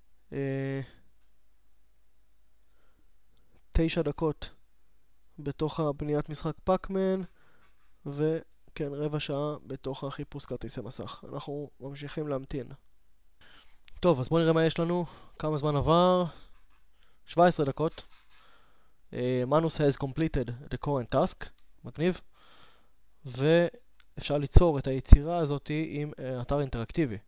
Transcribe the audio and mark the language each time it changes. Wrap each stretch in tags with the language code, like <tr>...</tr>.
<he>9 דקות בתוך הבניית משחק פאקמן, וכן, רבע שעה בתוך החיפוש כרטיסי מסך. אנחנו ממשיכים להמתין. טוב, אז בואו נראה מה יש לנו. כמה זמן עבר? 17 דקות.</he> <en>Manus has completed the current task.</en> <he>מגניב. ואפשר ליצור את היצירה הזאת עם אתר אינטראקטיבי.</he>